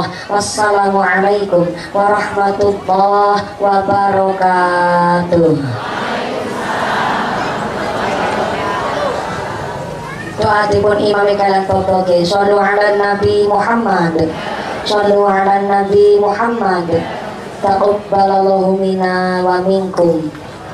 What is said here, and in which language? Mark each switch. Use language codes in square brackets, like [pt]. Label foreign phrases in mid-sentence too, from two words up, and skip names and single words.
[ar] والسلام عليكم ورحمة الله وبركاته. [jv] Doa dipun imami kalian potoke. [ar] صلوا على نبي محمد. صلوا على نبي محمد. تقبل الله منا ومنكم.